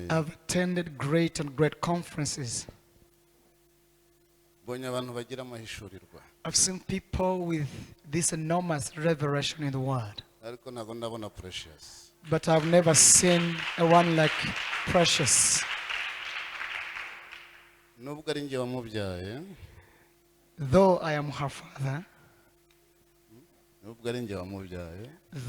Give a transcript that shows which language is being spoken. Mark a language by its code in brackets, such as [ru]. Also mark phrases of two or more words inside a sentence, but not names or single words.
[en] I've attended great conferences. [rw] mbonye abantu bagira amahishurirwa [en] I've seen people with this enormous revelation in the word. [rw] ariko ntabwo ndabona precious [en] But I've never seen a one like Precious. [rw] nubwo ari njye wamubyaye [en] Though I am her father, [rw] nubwo ari njye wamubyaye